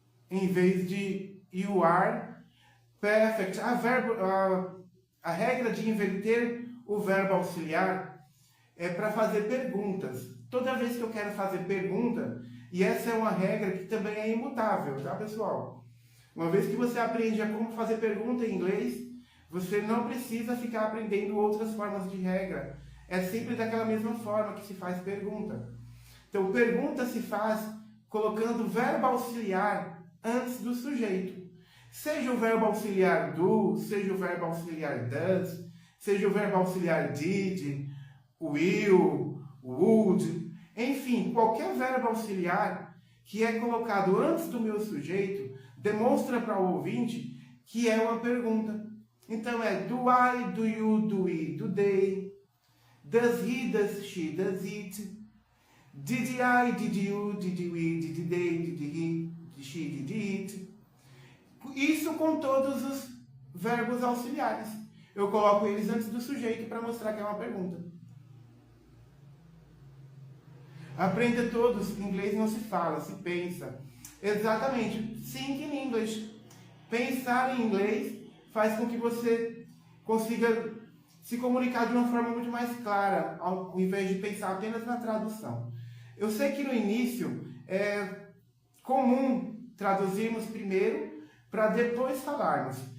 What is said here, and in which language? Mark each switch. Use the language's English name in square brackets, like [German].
[Portuguese] Em vez de [English] you are perfect. [Portuguese] A regra de inverter o verbo auxiliar é para fazer perguntas. Toda vez que eu quero fazer pergunta, e essa é uma regra que também é imutável, tá, pessoal? Uma vez que você aprende a como fazer pergunta em inglês, você não precisa ficar aprendendo outras formas de regra. É sempre daquela mesma forma que se faz pergunta. Então, pergunta se faz colocando o verbo auxiliar antes do sujeito. Seja o verbo auxiliar do, seja o verbo auxiliar does, seja o verbo auxiliar did, will, would, enfim, qualquer verbo auxiliar que é colocado antes do meu sujeito demonstra para o ouvinte que é uma pergunta. Então é [English] do I, do you, do we, do they, does he, does she, does it, did I, did you, did we, did they, did he, did she, did it. [Portuguese] Isso com todos os verbos auxiliares. Eu coloco eles antes do sujeito para mostrar que é uma pergunta. Aprenda todos, inglês não se fala, se pensa. Exatamente, [English] think in English. [Portuguese] Pensar em inglês faz com que você consiga se comunicar de uma forma muito mais clara, ao invés de pensar apenas na tradução. Eu sei que no início é comum traduzirmos primeiro para depois falarmos.